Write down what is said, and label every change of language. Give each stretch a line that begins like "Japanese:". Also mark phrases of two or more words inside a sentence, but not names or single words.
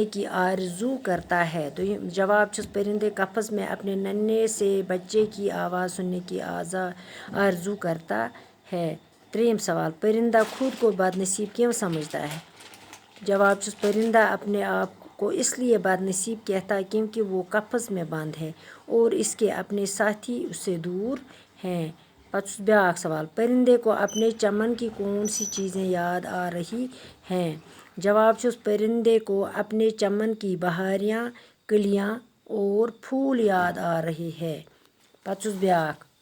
Urdu: کی آرزو کرتا ہے
Kashmiri: جواب چھس
Urdu: پرندے قفس میں اپنے ننھے سے بچے کی آواز سننے کی آرزو کرتا ہے
Kashmiri: تریم سوال
Urdu: پرندہ خود کو بد نصیب کیوں سمجھتا ہے
Kashmiri: جواب چھس
Urdu: پرندہ اپنے آپ کو اس لیے بد نصیب کہتا ہے کیونکہ وہ قفس میں بند ہے اور اس کے اپنے ساتھی اس سے دور ہیں
Kashmiri: پتہ چھس بیاکھ سوال
Urdu: پرندے کو اپنے چمن کی کون سی چیزیں یاد آ رہی ہیں
Kashmiri: جواب چھس
Urdu: پرندے کو اپنے چمن کی بہاریاں کلیاں اور پھول یاد آ رہے ہیں
Kashmiri: پتہ چھس بیاکھ